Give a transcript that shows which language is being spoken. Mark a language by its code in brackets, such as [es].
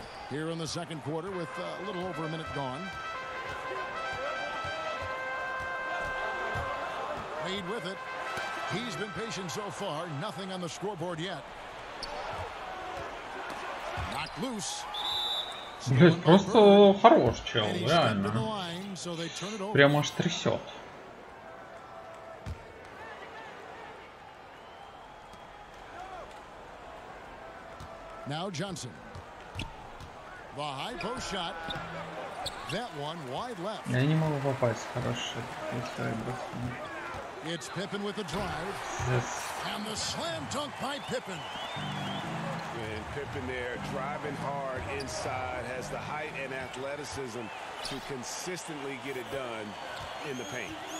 [en] Here in the second quarter with a little over a minute gone. Wade with it. He's been patient so far. Nothing on the scoreboard yet. Knocked loose. [ru] Блять, просто хорош чел, реально. Прямо аж трясет. [en] Now Johnson. The high post shot. That one wide left. [ru] Я не могу попасть, хороший. [en] It's Pippen with the drive. Yes. And the slam dunk by Pippen. And Pippen there driving hard inside, has the height and athleticism to consistently get it done in the paint.